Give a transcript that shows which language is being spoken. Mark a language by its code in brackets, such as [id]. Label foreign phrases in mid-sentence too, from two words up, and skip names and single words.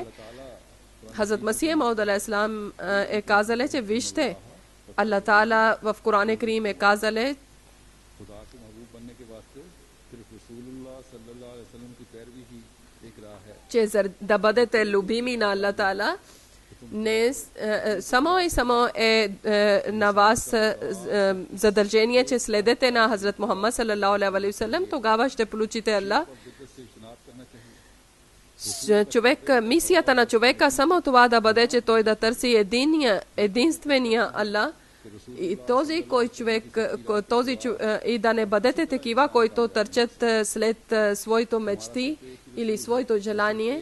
[bg] Хазрат Масих Мауд [ar] عليه السلام [bg] е казал, че вижте, Аллах Таала в Коран Карим е казал, че да бъдете любими на Аллах Таала, не само и само е на вас задължение, че следете на Хазрат Мухаммад [ar] صلى الله عليه وسلم, [bg] тогава ще получите Аллах. Човек, мисията на човека само това да бъде, че той да търси единствения Аллах. И този кой човек, и да не бъдете такива, които търчат след своето мечти или своето желание.